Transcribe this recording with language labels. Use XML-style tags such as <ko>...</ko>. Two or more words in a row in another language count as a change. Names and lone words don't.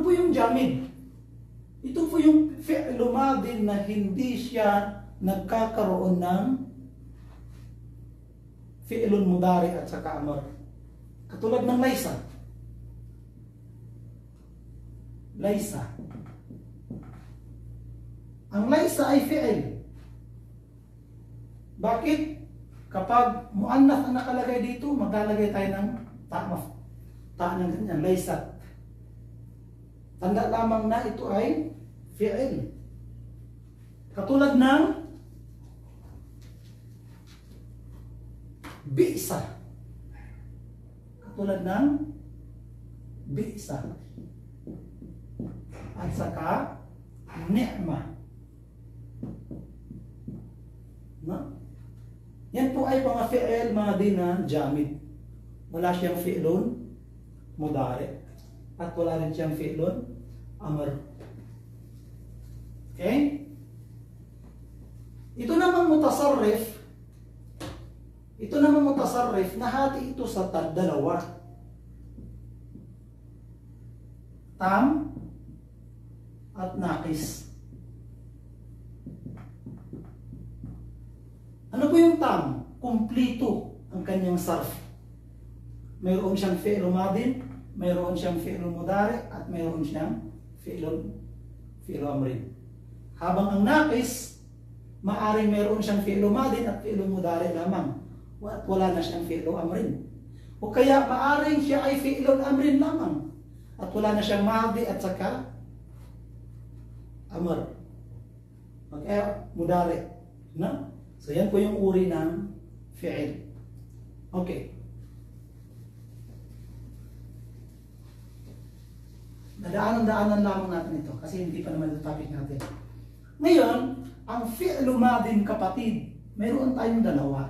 <tl>yung jamid. Ito po yung</tl> <ar>فعل ماض</ar> <tl>na hindi siya nagkakaroon ng</tl> <ar>فعل مضارع</ar> <tl>at saka amr. Katulad ng laysa. Laysa. Ang laysa ay fi'il. Bakit? Kapag muannath ang nakalagay dito, maglalagay tayo ng ta ng ganyan, laysa. Tanda lamang na ito ay fi'il. Katulad ng bi'sa. Katulad ng bi'sa. At saka ni'ma. No? Yan po ay mga</tl> <ar>فعل ماض</ar> <tl>na jamid. Wala siyang</tl> <ar>فعل مضارع.</ar> <tl>At wala rin siyang</tl> <ar>فعل أمر.</ar> <tl>Okay? Ito namang mutasarrif. Ito namang mutasarrif, nahati ito sa dalawa. Tam at naqis. Ano po yung tam? Kumplito ang kanyang sarf. Mayroon siyang</tl> <ar>فعل ماض,</ar> <tl>mayroon siyang</tl> <ar>فعل مضارع,</ar> <tl>at mayroon siyang</tl> <ar>فعل أمر.</ar> <tl>Habang ang naqis, maaring mayroon siyang</tl> <ar>فعل ماض</ar> <tl>at</tl> <ar>فعل مضارع</ar> <tl>lamang. At wala na siyang</tl> <ar>فعل أمر.</ar> <tl>O kaya maaring siya ay</tl> <ar>فعل أمر</ar> <tl>lamang. At wala na siyang madi at saka amr. Okay, mudari. No? So yan po yung uri ng fi'il. Okay. Dadaanan-daanan lamang natin ito kasi hindi pa naman ito topic natin. Ngayon, ang</tl> <ar>فعل ماض</ar> <tl>kapatid, mayroon tayong dalawa.</tl>